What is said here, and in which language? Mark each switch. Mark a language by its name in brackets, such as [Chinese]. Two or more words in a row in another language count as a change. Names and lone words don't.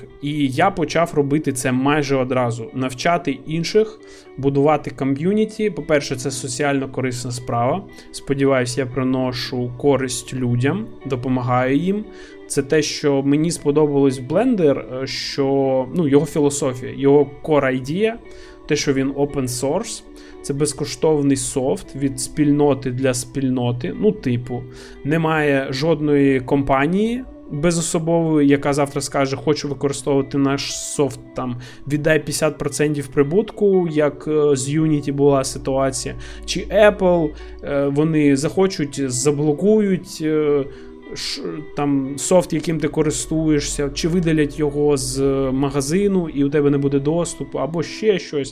[Ukrainian] І я почав робити це майже одразу. Навчати інших, будувати ком'юніті. По-перше, це соціально корисна справа. Сподіваюсь, я приношу користь людям, допомагаю їм. Це те, що мені сподобалось в Blender, що його філософія, його [English] core idea, [Ukrainian] те, що він [English] open source. [Ukrainian] Це безкоштовний софт від спільноти для спільноти. Немає жодної компанії, безособовою, яка завтра скаже, хочу використовувати наш софт, там, віддай 50% прибутку, як з Unity була ситуація, чи Apple, вони захочуть, заблокують там софт, яким ти користуєшся, чи видалять його з магазину і у тебе не буде доступу, або ще щось.